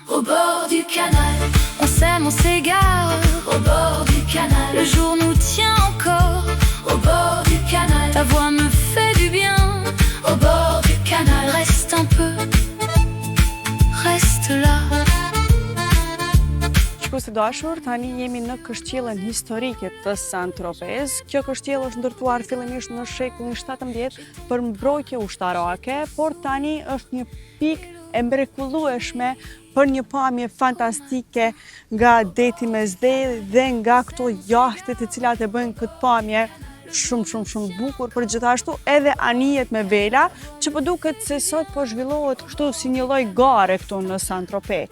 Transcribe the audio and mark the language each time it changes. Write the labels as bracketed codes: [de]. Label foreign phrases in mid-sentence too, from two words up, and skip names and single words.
[fr] au bord du canal. On s'aime, on s'égare, au bord du canal. Le jour nous tient encore, au bord du canal. Ta voix me fait du bien, au bord du canal. Reste un peu, reste là. [sq] Shikues të dashur, tani jemi në kështjellën historike të Saint-Tropez. Kjo kështjellë është ndërtuar fillimisht në shekullin 17 për mbrojtje ushtarake, por tani është një pikë e mrekullueshme për një pamje fantastike nga deti Mesdhej dhe nga këto jahtet të cilat e bëjnë këtë pamje shumë bukur, por gjithashtu edhe anijet me vela, që po duket se sot po zhvillohet kështu si një lloj gare këtu në Saint-Tropez.